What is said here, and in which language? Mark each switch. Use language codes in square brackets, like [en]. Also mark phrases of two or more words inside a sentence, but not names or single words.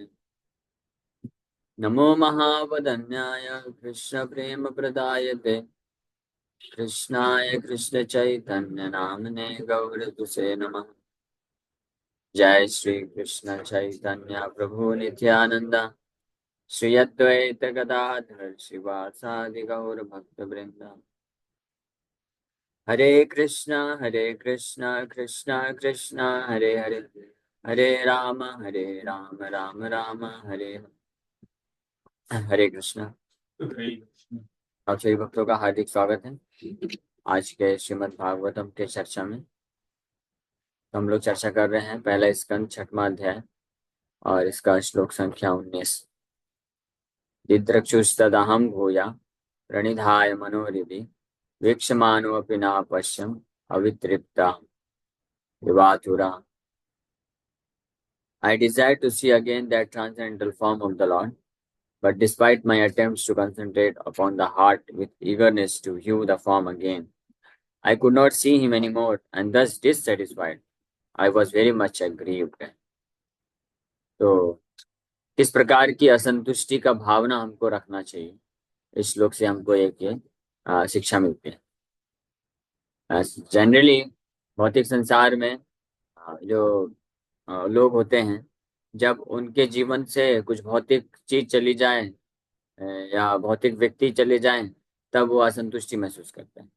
[sa] नमो महावदन्याय कृष्णप्रेमप्रदायते कृष्णाय कृष्णचैतन्य नामने गौरतुसे नमः। जय श्री कृष्ण चैतन्य प्रभु नित्यानंद श्री अद्वैत गदाधर शिवासादि गौर भक्त वृंद। हरे कृष्णा कृष्णा कृष्णा हरे हरे, हरे राम राम राम हरे हरे कृष्णा। [hi] आप सभी भक्तों का हार्दिक स्वागत है आज के श्रीमद् भागवतम के चर्चा में। हम लोग चर्चा कर रहे हैं पहला स्कंद छठवां अध्याय और इसका श्लोक संख्या 19। [sa] दिद्रक्षुस्तदहं भूया प्रणिधाय मनोरिधि वीक्षमाणोऽपि न पश्यन् अवितृप्ता विवातुरा। [en] I desire to see again that transcendental form of the Lord, but despite my attempts to concentrate upon the heart with eagerness to view the form again, I could not see him anymore, and thus dissatisfied, I was very much aggrieved. [hi] तो किस प्रकार की असंतुष्टि का भावना हमको रखना चाहिए, इस श्लोक से हमको एक ये शिक्षा मिलती है। जनरली भौतिक संसार में जो लोग होते हैं, जब उनके जीवन से कुछ भौतिक चीज चली जाए या भौतिक व्यक्ति चले जाएं, तब वो असंतुष्टि महसूस करते हैं।